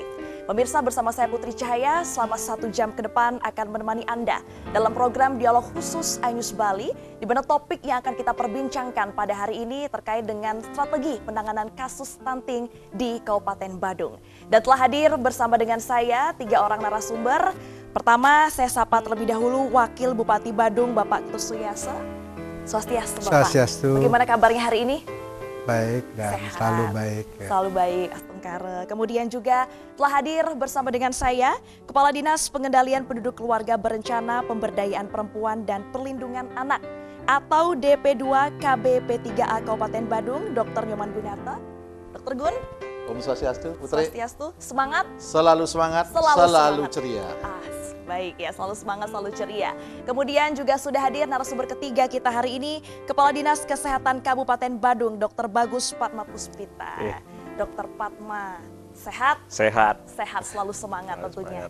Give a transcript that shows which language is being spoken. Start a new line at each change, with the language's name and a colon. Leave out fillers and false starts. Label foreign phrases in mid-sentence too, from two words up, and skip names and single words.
Indonesian: Pemirsa, bersama saya Putri Cahaya selama 1 jam ke depan akan menemani Anda dalam program Dialog Khusus iNews Bali, di mana topik yang akan kita perbincangkan pada hari ini terkait dengan strategi penanganan kasus stunting di Kabupaten Badung. Dan telah hadir bersama dengan saya 3 orang narasumber. Pertama, saya sapa terlebih dahulu Wakil Bupati Badung, Bapak Ketut Suyasa. Swastiastu, Bapak. Swastiastu. Bagaimana kabarnya hari ini? Baik dan Sehat. selalu baik. Ya. Selalu baik, Astengkare. Kemudian juga telah hadir bersama dengan saya, Kepala Dinas Pengendalian Penduduk Keluarga Berencana Pemberdayaan Perempuan dan Perlindungan Anak atau DP2 KBP3A Kabupaten Badung, Dr. Nyoman Gunarta. Dr. Gun.
Balinese: Om Swastiastu, Putri.
Indonesian: Swastiastu, semangat. Selalu semangat, selalu ceria. Baik ya, selalu semangat, selalu ceria. Kemudian juga sudah hadir narasumber ketiga kita hari ini, Kepala Dinas Kesehatan Kabupaten Badung, Dr. Bagus Padma Puspita. Dr. Padma, sehat? Sehat. Sehat, selalu semangat tentunya.